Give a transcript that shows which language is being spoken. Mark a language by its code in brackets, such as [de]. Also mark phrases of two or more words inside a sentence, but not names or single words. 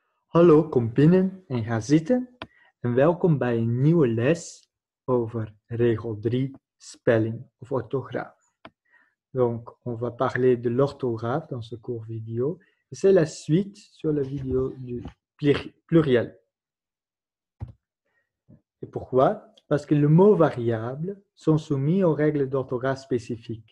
[nl] Hallo, kom binnen en ga zitten en welkom bij een nieuwe les over regel 3, spelling of orthographe. [fr] Donc, on va parler de l'orthographe dans ce cours vidéo et c'est la suite sur la vidéo du pluriel. Et pourquoi? Parce que les mots variables sont soumis aux règles d'orthographe spécifiques.